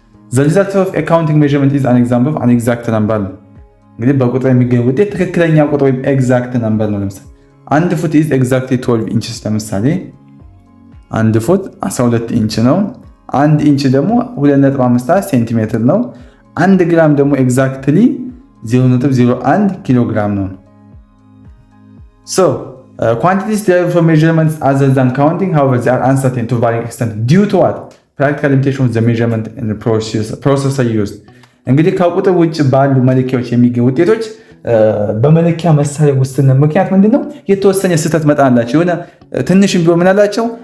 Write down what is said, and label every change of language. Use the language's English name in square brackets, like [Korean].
[English] the result of a counting measurement is an example of an exact number [Amharic] ነው። እንግዲህ በቁጥር የሚገኝ ውጤት ትክክለኛ ቁጥር ወይም ኤግዛክት ነምበር ነው። ለምሳሌ 1 ፉት [English] is exactly 12 inches [Amharic] ለምሳሌ 1 ፉት 12 ኢንች ነው። 1 ኢንች ደግሞ 2.5 ሴንቲሜትር ነው። 1 ግራም ደግሞ ኤግዛክትሊ [English] 0.01 [Amharic] ኪሎግራም ነው። [English] So quantities derived from measurements other than counting, however, they are uncertain to varying extent due to what? Practical limitation of the measurement and the processor used. [Amharic] እንግዲህ ከቁጥር ውጭ ባሉ መለኪያዎች የሚገኙ ውጤቶች በመለኪያ መሳሪያ ውስጥነት ምክንያት ምንድነው የተወሰነ ስህተት መጠን አላቸው። የሆነ ትንሽም ቢሆን ምን አላቸው?